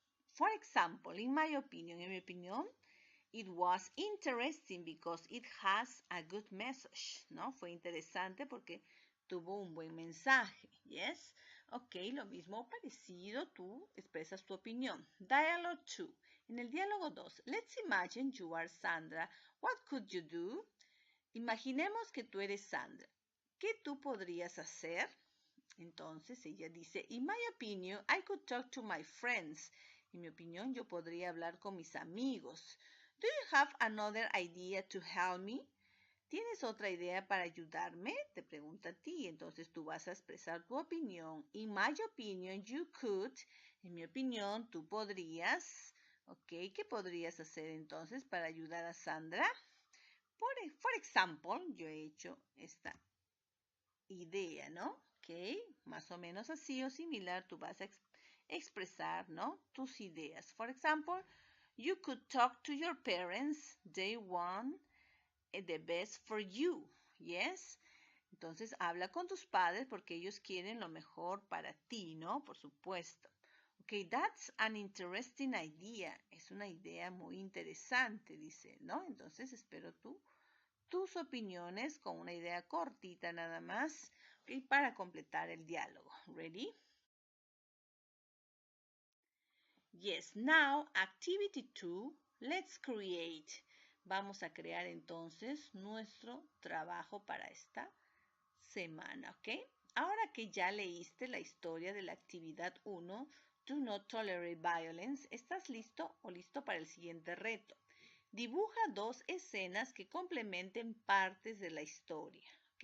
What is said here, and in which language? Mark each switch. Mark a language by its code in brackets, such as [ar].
[en] For example, [es] en mi opinión, [en] it was interesting because it has a good message, ¿no? [es] Fue interesante porque tuvo un buen mensaje, [en] yes? [es] Ok, lo mismo parecido, tú expresas tu opinión. [en] Dialogue 2. [es] En el diálogo 2, [en] let's imagine you are Sandra. What could you do? [es] Imaginemos que tú eres Sandra. ¿Qué tú podrías hacer? Entonces ella dice, [en] in my opinion, I could talk to my friends. [es] En mi opinión, yo podría hablar con mis amigos. [en] Do you have another idea to help me? [es] ¿Tienes otra idea para ayudarme? Te pregunta a ti. Entonces tú vas a expresar tu opinión. [en] In my opinion, you could. [es] En mi opinión, tú podrías. Ok, ¿qué podrías hacer entonces para ayudar a Sandra? [en] For example, [es] yo he hecho esta idea, ¿no? Ok, más o menos así o similar, tú vas a expresar, ¿no? Tus ideas. [en] For example, you could talk to your parents. They want the best for you. Yes. [es] Entonces, habla con tus padres porque ellos quieren lo mejor para ti, ¿no? Por supuesto. [en] Okay, that's an interesting idea. [es] Es una idea muy interesante, dice, ¿no? Entonces, espero tus opiniones con una idea cortita nada más, ¿okay? Para completar el diálogo. [en] Ready? Yes, now activity 2, let's create. [es] Vamos a crear entonces nuestro trabajo para esta semana, ¿ok? Ahora que ya leíste la historia de la actividad 1, Do Not Tolerate Violence, ¿estás listo o listo para el siguiente reto? Dibuja 2 escenas que complementen partes de la historia, ¿ok?